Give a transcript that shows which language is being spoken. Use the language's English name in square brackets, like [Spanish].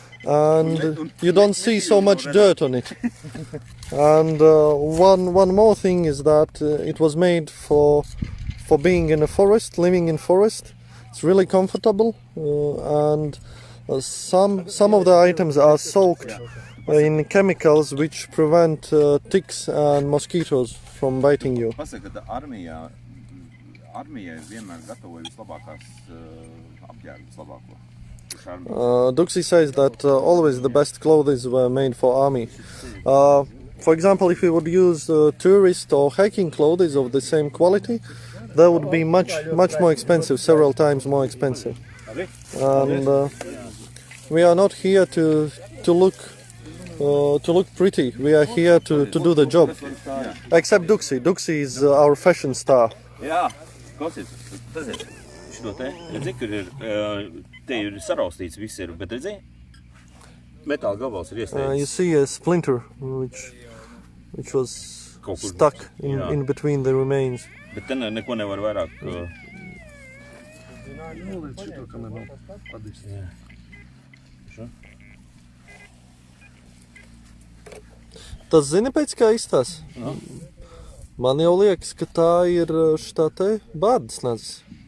[English] And you don't see so much dirt on it. And one more thing is that it was made for being in a forest, living in forest. It's really comfortable, and some of the items are soaked in chemicals which prevent ticks and mosquitoes from biting you. [Latvian] Pasaka, ka armijai vienmēr gatavoja vislabākās apģērbu, vislabāko. [English] Duxi says that always the best clothes were made for army. For example, if you would use tourist or hiking clothes of the same quality, that would be much more expensive, several times more expensive. And we are not here to look pretty. We are here to do the job. Except Duxi. Duxi is our fashion star. [Latvian] Jā, klausies, šito te, redzi, kur ir, te ir saraustīts viss ir, bet redzi, metāla gabals ir iesteidzis. [English] You see a splinter which was stuck in between the remains. [Latvian] Bet te neko nevar vairāk. Tas zini pēc kā izstās? Man jau liekas, ka tā ir šitā te bārdas nadzis.